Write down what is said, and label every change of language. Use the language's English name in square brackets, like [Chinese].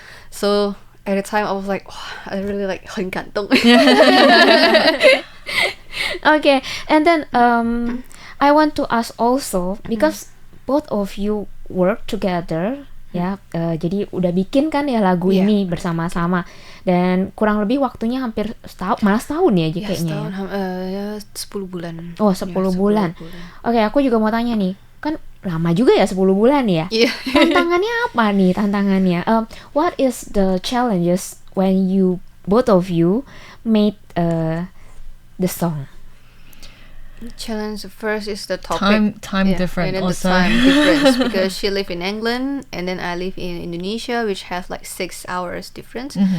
[English] So at the time I was like, oh, I really like [Chinese] 很感动. [English] Okay, and then I want to ask also because both of you work together, ya, [Indonesian] jadi udah bikin kan ya lagu [English] Yeah. [Indonesian] ini bersama-sama dan kurang lebih waktunya hampir malah setahun ya Ya, kayaknya. setahun, Ya. 10 bulan. Oh, 10 bulan. Oke, aku juga mau tanya nih, kan lama juga ya 10 bulan ya. Iya. Tantangannya apa nih tantangannya? [English] What is the challenges when you both of you made the song? Challenge first is the topic. Time difference and then also. the time difference because she live in England and then I live in Indonesia, which has like 6 hours difference.